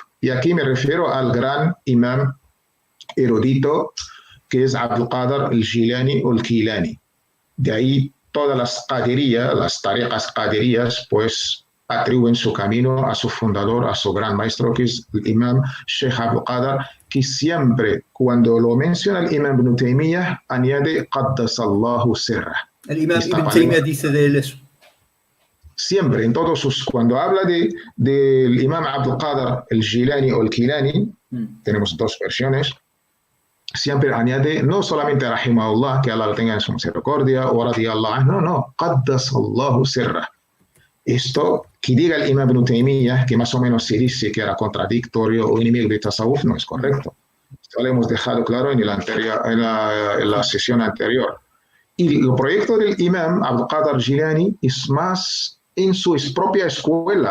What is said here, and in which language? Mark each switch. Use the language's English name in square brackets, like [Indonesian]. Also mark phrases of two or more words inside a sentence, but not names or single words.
[Spanish] Y aquí me refiero al gran imam erudito, que es Abdul Qadir al-Jilani o al-Kilani. De ahí todas las qadirías, las tariqas qadirías, pues atribuyen su camino a su fundador, a su gran maestro, que es el imam Sheikh Abdul Qadir, que siempre, cuando lo menciona el imam Ibn Taymiyyah, añade [Arabic] قدس الله سره. [Spanish] El imam Ibn Taymiyyah dice de él eso. Siempre, en todos sus, cuando habla del imam Abdul Qadir al-Jilani o al-Kilani, tenemos dos versiones, siempre añade, no solamente rahimahullah, que Allah lo tenga en su misericordia, o [Arabic] رضي الله عنه, no, قدس الله سره. [Spanish] Esto, que diga el imam Ibn Taymiyyah, que más o menos se dice que era contradictorio o enemigo de tasawuf, no es correcto. Esto lo hemos dejado claro en la sesión anterior. Y el proyecto del imam Abdul Qadir Jilani es más en su propia escuela.